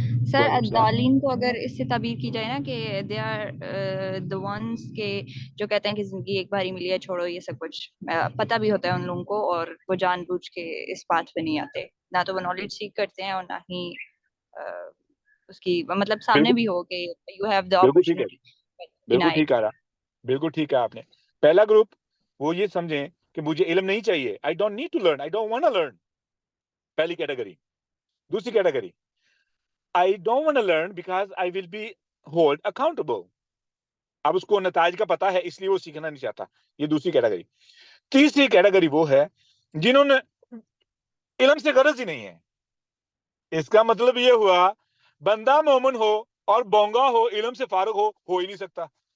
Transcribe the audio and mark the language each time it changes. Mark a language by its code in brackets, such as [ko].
[ur] سر الضالین کو اگر اس سے تعبیر کی جائے نا کہ [en] they are the ones [ur] کے جو کہتے ہیں کہ زندگی ایک باری ملی ہے, چھوڑو یہ سب کچھ, پتہ بھی ہوتا ہے ان لوگوں کو, اور وہ جان بوجھ کے اس بات پہ نہیں آتے, نہ تو وہ نالج سیکھ کرتے ہیں اور نہ ہی اس کی مطلب سامنے بھی ہو کہ [en] You have the opportunity. [ur] بالکل ٹھیک آ رہا, بالکل ٹھیک ہے آپ نے. پہلا گروپ وہ یہ سمجھیں کہ مجھے علم نہیں چاہیے, [en] I don't need to learn, I don't want to learn. [ur] پہلی کیٹیگری. دوسری category, [en] I don't want to learn because I will be held accountable. [ur] اب اس کو نتائج کا پتا ہے اس لیے وہ سیکھنا نہیں چاہتا. یہ دوسری کیٹیگری. تیسری کیٹیگری وہ ہے جنہوں نے علم سے غرض ہی نہیں ہے. اس کا مطلب یہ ہوا بندہ مومن ہو اور بونگا ہو, علم سے فارغ ہو ہی نہیں سکتا.